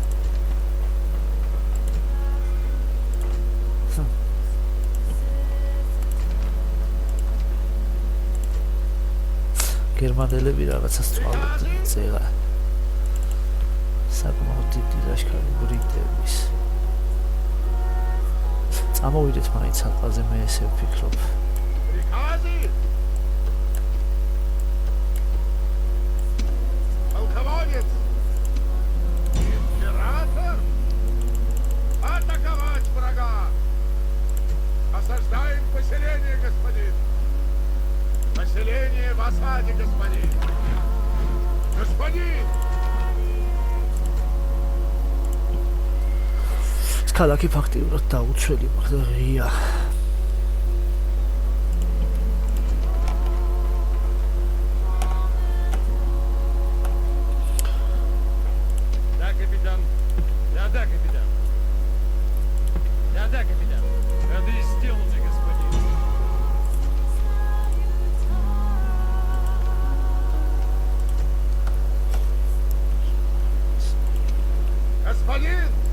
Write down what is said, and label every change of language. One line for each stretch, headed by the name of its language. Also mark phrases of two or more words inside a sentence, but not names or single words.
Georgian: გერმანელები რაღაცას წვალობდნენ წერა. საკმაოდ დიდი ლაშქარი ბრიტების. წამოვიდეთ მაინც ალყაზე მე ესე ვფიქრობ.
Russian: Приказы! Полководец! Император! Атаковать врага! Осаждаем поселение, господин! Поселение в осаде, господин! Господин!
Georgian: ქალაქი ფაქტიურად დაუცველი მაგრამ ღია.
Russian: Да, капитан. Да, капитан. Да, капитан. Ходы сделаны, господин. Господин!